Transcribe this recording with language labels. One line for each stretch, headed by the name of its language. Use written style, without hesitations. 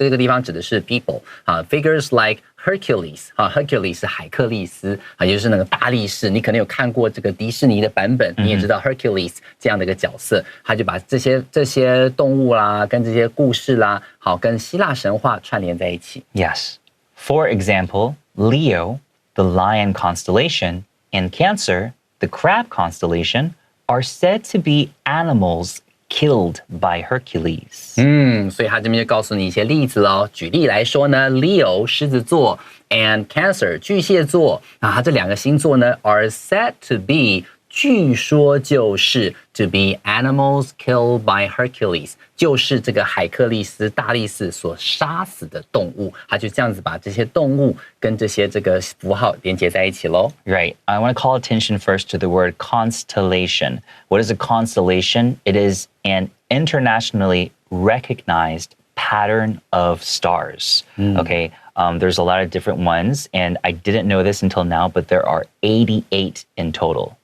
Chinese: 所以这个地方指的是 people 啊 ，
English: figures like Hercules
Chinese: 啊 ，Hercules 是海克力斯啊，也就是那个大力士。你可能有看过这个迪士尼的版本，你也知道 Hercules 这样的一个角色，他就把这些动物啦，跟这些故事啦，好，跟希腊神话串联在一起。
English: Yes. For example, Leo, the lion constellation, and Cancer, the crab constellation, are said to be animals killed by Hercules.
Chinese: 所以他这边就告诉你一些例子哦。举例来说呢 ，Leo 狮子座 and Cancer 巨蟹座，那它这两个星座呢
English: are said to be
Chinese: 据说就是
English: to be animals killed by Hercules，
Chinese: 就是这个海克力斯大力士所杀死的动物。他就这样子把这些动物跟这些这个符号连接在一起咯。
English: Right. I want to call attention first to the word constellation. What is a constellation? It is an internationally recognized pattern of stars. Okay. There's a lot of different ones, and I didn't know this until now, but there are 88 in total.